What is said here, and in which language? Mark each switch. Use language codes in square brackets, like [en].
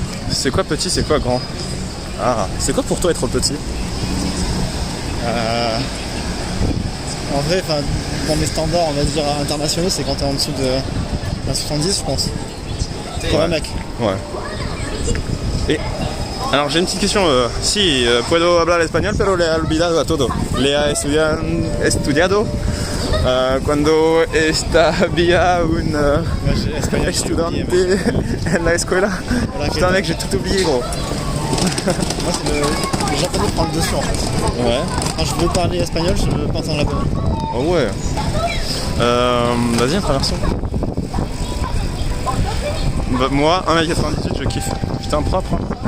[fr] C'est quoi petit, c'est quoi grand? Ah, c'est quoi pour toi être petit? En vrai, dans mes standards, on va dire internationaux, c'est quand t'es en dessous de 70, je pense. Pour un mec. Ouais. Et alors j'ai une petite question. [es] Si puedo hablar español, pero le he olvidado a todo. Le he estudiado cuando había un estudiante en la escuela. [fr] Putain mec, j'ai tout oublié gros. Moi c'est le japonais prend le dessus en fait. Ouais. Quand je veux parler espagnol, je pense en japonais. Oh ouais. Vas-y, traversons. Bah, moi, 1m98, je kiffe. Putain, propre. Hein.